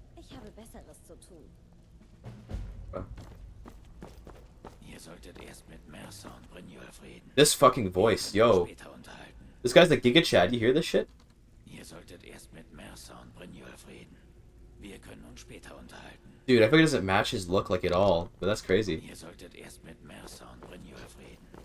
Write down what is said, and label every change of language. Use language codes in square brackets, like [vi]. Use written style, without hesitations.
[de] Ich habe Besseres zu tun. Ihr solltet erst mit Mercer und Brynjolf reden. [en] This fucking voice, yo. This guy's the Giga Chad. You hear this shit? [de] Ihr solltet erst mit Mercer und Brynjolf reden. Wir können uns später unterhalten. [en] Dude, I feel like it doesn't match his look like at all, but that's crazy. [de] Ihr solltet erst mit Mercer und Brynjolf reden.